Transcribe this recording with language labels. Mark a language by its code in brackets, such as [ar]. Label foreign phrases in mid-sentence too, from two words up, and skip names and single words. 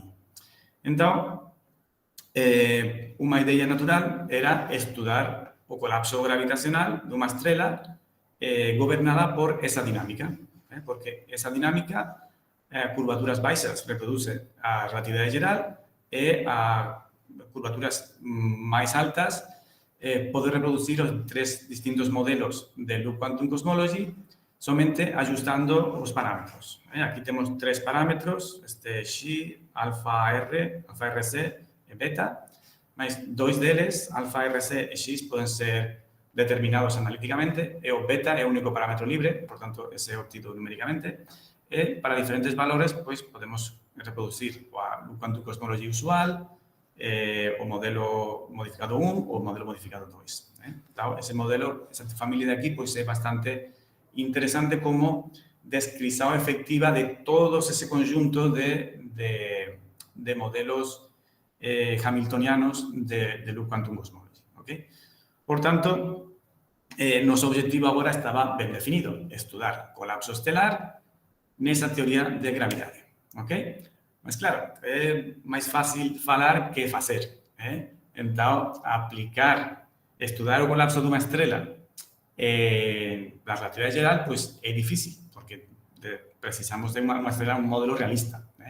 [gl] Entón, unha idea natural era estudar o colapso gravitacional dunha estrela gobernada por esa dinámica, porque esa dinámica, curvaturas baixas, reproduce a relatividade geral e a curvaturas máis altas pode reproducir os tres distintos modelos de [en] loop quantum cosmology [gl] somente ajustando os parámetros. Aquí temos tres parámetros, xi, alfa R, alfa RC e beta, mas dois deles, alfa RC e x, poden ser determinados analíticamente e o beta é o único parámetro libre, por tanto, ese é obtido numéricamente, e para diferentes valores, pois, podemos reproducir o [en] loop quantum cosmology [gl] usual, o modelo modificado 1 ou o modelo modificado 2. Então, ese modelo, esa familia de aquí, pois, é bastante interesante como descrição efectiva de todos ese conjunto de modelos hamiltonianos de [en] loop quantum cosmology. [gl] Okay? Por tanto, noso objetivo agora estaba ben definido, estudar colapso estelar nesa teoría de gravidade. Okay? Mas, claro, é máis fácil falar que facer. Entón, estudar o colapso dunha estrela da relatividade geral, pois é difícil, porque precisamos de unha estrela, un modelo realista.